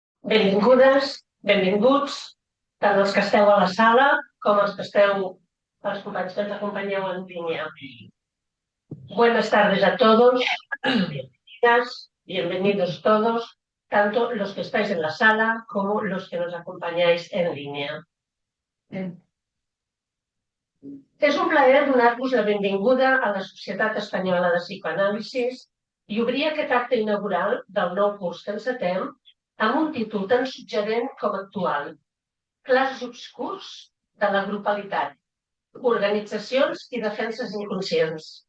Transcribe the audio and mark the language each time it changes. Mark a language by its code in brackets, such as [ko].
[ca] Benvingudes, benvinguts, tant els que esteu a la sala com els companys que ens acompanyeu en línia. [es] Buenas tardes a todos, bienvenidas, bienvenidos todos, tanto los que estáis en la sala como los que nos acompañáis en línea. [ca] És un plaer donar-vos la benvinguda a la Societat Espanyola de Psicoanàlisis i obrir aquest acte inaugural del nou curs que encetem amb un títol tan suggerent com actual: Clars obscurs de la grupalitat, organitzacions i defenses inconscients.